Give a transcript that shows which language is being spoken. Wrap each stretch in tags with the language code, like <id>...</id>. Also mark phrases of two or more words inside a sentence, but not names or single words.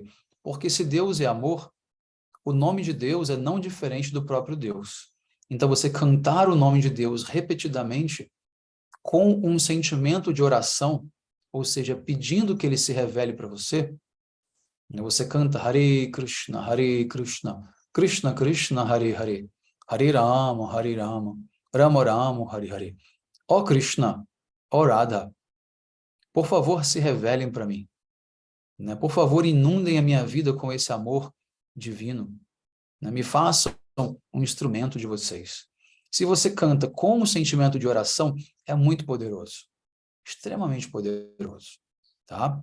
<pt>Porque se Deus é amor, o nome de Deus é não diferente do próprio Deus. Então, você cantar o nome de Deus repetidamente com um sentimento de oração, ou seja, pedindo que ele se revele para você, né? Você canta</pt> <sa>Hare Krishna, Krishna Krishna, Hare Hare, Hare Rama, Rama Rama, Hare Hare.</sa> <pt>Ó Krishna, ó Radha, por favor, se revelem para mim, né? Por favor, inundem a minha vida com esse amor divino, né? Me façam um instrumento de vocês. Se você canta com um sentimento de oração, é muito poderoso, extremamente poderoso, tá?</pt>